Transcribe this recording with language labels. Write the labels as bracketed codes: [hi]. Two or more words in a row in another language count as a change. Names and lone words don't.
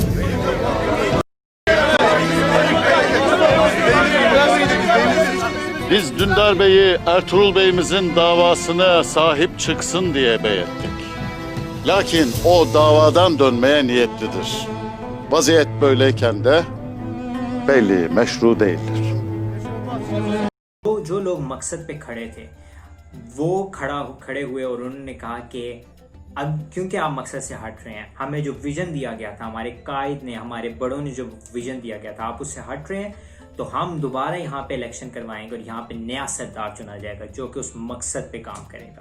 [tr] Biz Dündar Bey'i Ertuğrul Bey'imizin davasına sahip çıksın diye bey ettik. Lakin o davadan dönmeye niyetlidir. Vaziyet böyleyken de beyliği meşru değildir. [hi] जो लोग मकसद पे खड़े थे वो खड़े हुए और उन्होंने कहा कि अब क्योंकि आप मकसद से हट रहे हैं, हमें जो विजन दिया गया था, हमारे कायद ने, हमारे बड़ों ने जो विजन दिया गया था, आप उससे हट रहे हैं, तो हम दोबारा यहाँ पे इलेक्शन करवाएंगे और यहाँ पे नया सरदार चुना जाएगा जो कि उस मकसद पे काम करेगा.